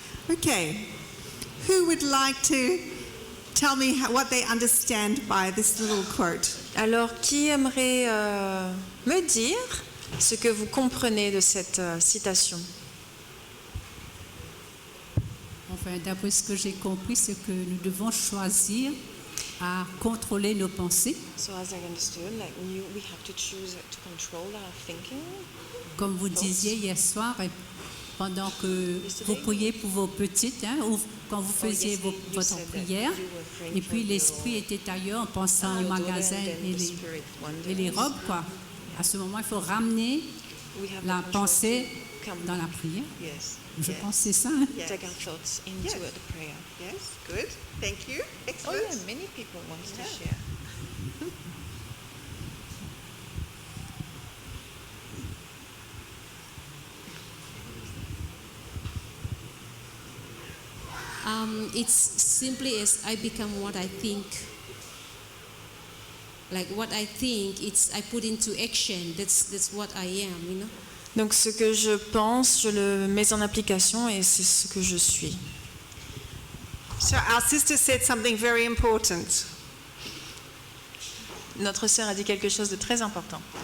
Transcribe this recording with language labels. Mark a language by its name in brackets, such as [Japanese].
[English] Okay, who would like to tell me what they understand by this little quote? [French] Alors, qui aimerait me dire ce que vous comprenez de cette citation? Enfin, d'après ce que j'ai compris, c'est que nous devons choisir à contrôler nos pensées. [English] So as I understood, like we have to choose to control our thinking. [French] Comme vous disiez hier soir, et pendant que vous priez pour vos petites, ou quand vous faisiez votre prière, et puis l'esprit était ailleurs en pensant au magasin et les robes, quoi. À ce moment, il faut ramener la pensée dans la prière. [English] Yes. [French] Je pense que c'est ça. [English] Take our thoughts into the prayer. Yes, good. Thank you. Oh Excellent. yeah, many people want to share. It's simply as I become what I think. Like what I think, I put into action. That's what I am, you know. [French] Donc ce que je pense, je le mets en application et c'est ce que je suis. [English] So our sister said something very important. [French] Notre sœur a dit quelque chose de très important.